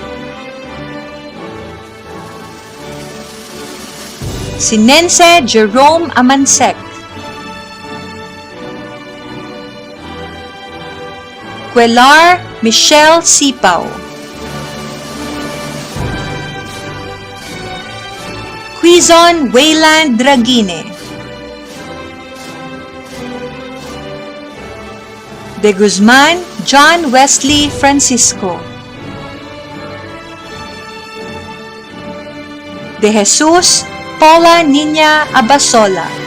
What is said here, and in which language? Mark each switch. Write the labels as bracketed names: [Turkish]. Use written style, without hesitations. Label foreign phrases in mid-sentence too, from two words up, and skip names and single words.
[English] Sinense Jerome Amansek. Quelar Michelle Sipaw. Quizon Wayland Dragine. De Guzman John Wesley Francisco. De Jesus Paula Niña Abasola.